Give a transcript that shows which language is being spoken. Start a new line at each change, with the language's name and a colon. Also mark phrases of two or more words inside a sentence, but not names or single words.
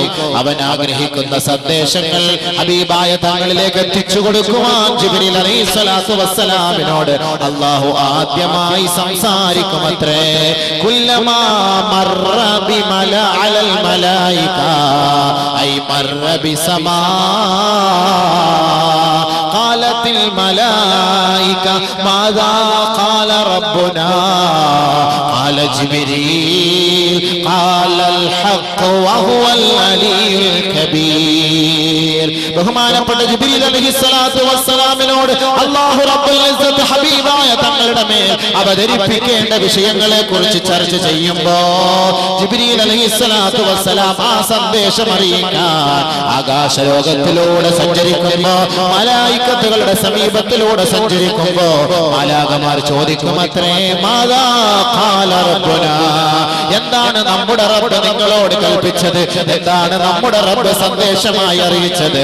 Malayalam: അവൻ ആഗ്രഹിക്കുന്ന സന്ദേശങ്ങൾ ഹബീബായ തങ്ങളിലേക്ക് എത്തിച്ചു കൊടുക്കുവാൻ ജിബ്രീൽ
Arabic: عليه الصلاة والسلام
Malayalam: അല്ലാഹു ആദ്യമായി സംസാരിക്കുമത്രേ.
Arabic: كلما مر بملأ على الملائكة أي مر بسماء قالت الملائكة ماذا قال ربنا قال جبريل قال الحق وهو العلي الكبير.
Malayalam: ബഹുമാനപ്പെട്ട ജിബ്രീൽ
Arabic: عليه الصلاة والسلام
Malayalam: അല്ലാഹു
Arabic: رب العزة
Malayalam: ഹബീബായ തങ്ങളുടെ മേൽ അവതരിപ്പിക്കേണ്ട വിഷയങ്ങളെ കുറിച്ച് ചർച്ച ചെയ്യുമ്പോൾ ജിബ്രീൽ
Arabic: عليه الصلاة والسلام
Malayalam: ആ സന്ദേശം അറിയിക്കാൻ ആകാശലോകത്തിലൂടെ സഞ്ചരിക്കുമ്പോ, മലായികത്തുകളുടെ സമീപത്തിലൂടെ സഞ്ചരിക്കുമ്പോ മാലാഖമാർ ചോദിക്കുമത്രേ,
Arabic: ماذا قال ربنا,
Malayalam: എന്താണ് നമ്മുടെ റബ്ബ് നിങ്ങളോട് കൽപ്പിച്ചത്, എന്താണ് നമ്മുടെ റബ്ബ് സന്ദേശമായി അറിയിച്ചത്?